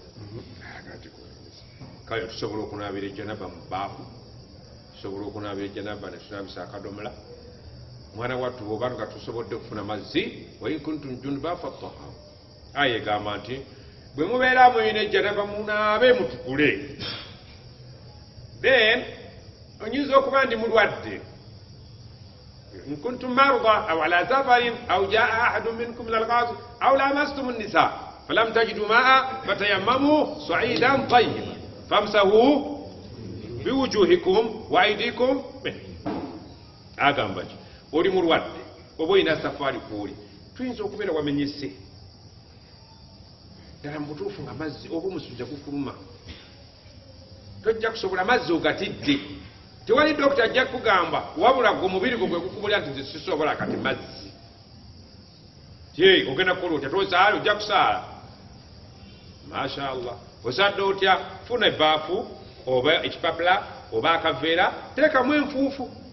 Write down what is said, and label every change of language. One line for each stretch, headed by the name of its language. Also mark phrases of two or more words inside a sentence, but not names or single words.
Ganda: Kale tusobola okunaabira ejjanaba mu bbaafu, tusobola okunaabira ejjanaba ne tunaabisa akadomola. Mwana wattu bw'oba nga tusobodde okufuna mazzi,
Arabic: وإن كنتم جنبا فاطهروا.
Ganda: Aya egamba nti bwe mubeera muyina ejjanaba munaabe mutukule. Then oyinza okuba ndi mulwadde,
Arabic: إن كنتم مرضى أو على سفر أو جاء أحد منكم من الغائط أو لامستم النساء فلم تجدوا ماء فتيمموا صعيدا طيبا فامسحوا بوجوهكم وأيديكم منه.
Ganda: Agamba ki oli mulwadde oba oyina safaari kwoli, tuyinza okubeera wamenyese ddala mu butuufu nga mazzi oba omusujja gufuluma tojja kusobola mazzi ogatidde tewali dokita ajja kugamba wabula gwe omubiri gwe gwegukubulya nti nze sisobola kati mazzi ogenda kukola otya tosaala ojja kusaala mashallah osadde otya funa ebaafu oba ekipapula oba akaveera teekamu enfuufu